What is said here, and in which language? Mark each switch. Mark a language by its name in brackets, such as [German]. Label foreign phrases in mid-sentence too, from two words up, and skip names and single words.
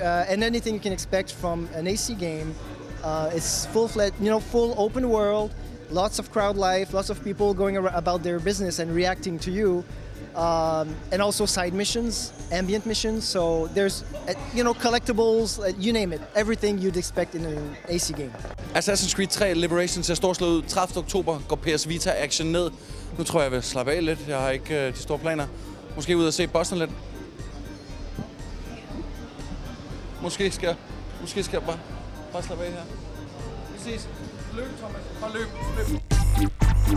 [English] And anything you can expect from an AC game, it's full-fledged, you know, full open world, lots of crowd life, lots of people going about their business and reacting to you. And also side missions, ambient missions. So there's, you know, collectibles, you name it, everything you'd expect in an AC game. [Danish] Assassin's Creed 3 Liberation ser storslået ud. 30. oktober går PS Vita action ned. Nu tror jeg vil slappe af lidt. Jeg har ikke de store planer. Måske ud og se bossen lidt. Måske skal jeg bare slappe af her. Vi ses. Løb, Thomas.